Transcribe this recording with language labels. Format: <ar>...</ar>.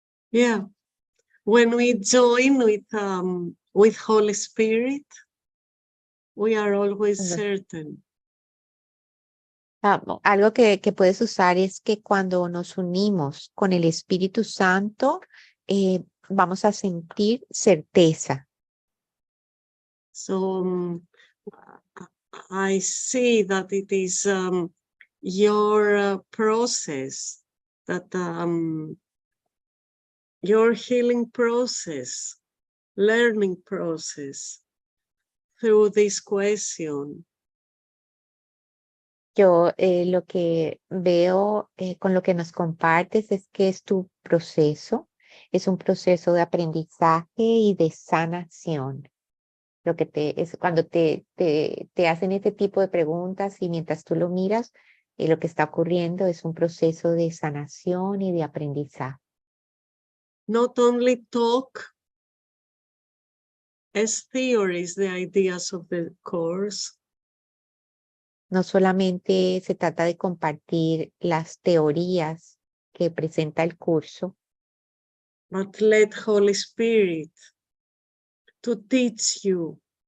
<en>Yeah. When we join with Holy Spirit, we are always Ujú. certain.</en> <es>Algo que puedes usar es que cuando nos unimos con el Espíritu Santo, vamos a sentir certeza.</es> <en>So I see that it is your process, that your healing process, learning process through this question.</en> <es>Yo lo que veo con lo que nos compartes es que es tu proceso Es un proceso de aprendizaje y de sanación. Lo que es cuando te hacen este tipo de preguntas y mientras tú lo miras, lo que está ocurriendo es un proceso de sanación y de aprendizaje.</es> <en>Not only talk as theories, the ideas of the course,</en> <es>No solamente se trata de compartir las teorías que presenta el curso,</es> <en>but let Holy Spirit to teach you</en>